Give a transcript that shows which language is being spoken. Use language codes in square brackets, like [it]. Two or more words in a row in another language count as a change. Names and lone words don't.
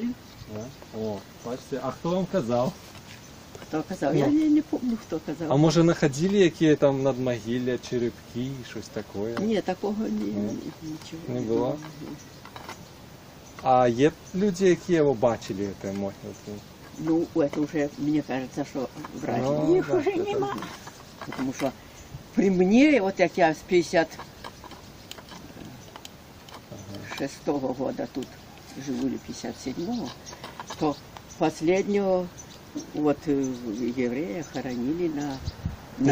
[uk] Да? О, бачите, а хто вам казав? Хто казав? Я не пам'ятаю, хто казав. А може знаходили які там надмогилля, черепки, щось таке? Ні, такого нічого. Не було? А є люди, які бачили ці могилки? Ну, [ru] это уже, мне кажется, что врать. Ну, Их да, уже это [uk] нема. [ru] Потому что при мне, вот как я с 56-го года тут живу, или 57-го, то последнего вот еврея хоронили на